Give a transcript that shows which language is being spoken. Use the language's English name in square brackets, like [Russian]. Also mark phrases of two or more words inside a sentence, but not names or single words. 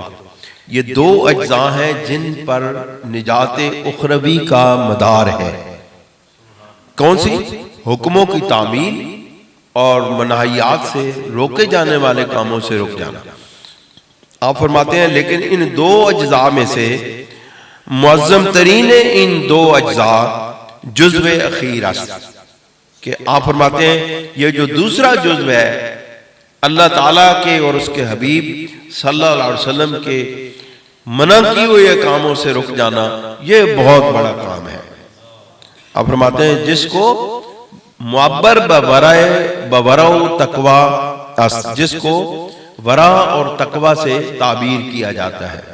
[Urdu] یہ دو اجزاء ہیں جن پر نجات اخروی کا مدار ہے. کون سی؟ حکموں کی تعمیل اور منہیات سے روکے جانے والے کاموں سے رک جانا۔ آپ فرماتے ہیں لیکن ان دو اجزاء میں سے معظم ترین ان دو اجزاء [Persian] جزو اخیر است، [Urdu] کہ آپ فرماتے ہیں یہ جو دوسرا جزو ہے اللہ تعالیٰ کے اور اس کے حبیب صلی اللہ علیہ وسلم کے منع کی ہوئے کاموں سے رک جانا، یہ بہت بڑا کام ہے۔ آپ فرماتے ہیں جس کو [Persian] معبر بورع تقوی است، [Urdu] جس کو ورع اور تقوی سے تعبیر کیا جاتا ہے۔